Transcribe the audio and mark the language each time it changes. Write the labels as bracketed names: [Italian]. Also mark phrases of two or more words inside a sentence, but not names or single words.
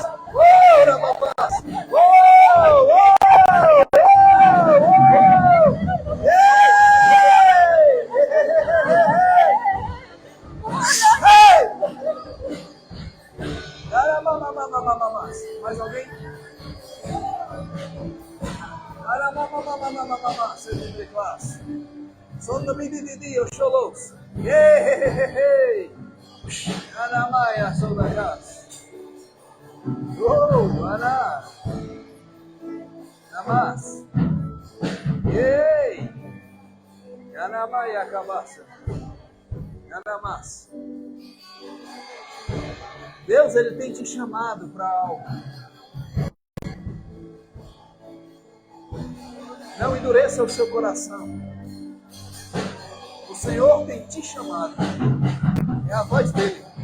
[Portuguese] Oh, Arabás! Oh, mais alguém? Son the BDD of Sholos. Yay! Anamaya Sodakas. Oh, Ana. Namas. Yay! Anamaya Kabasa. Anamas. Deus, Ele tem te chamado para algo. Não endureça o seu coração. O Senhor tem te chamado. É a voz dele.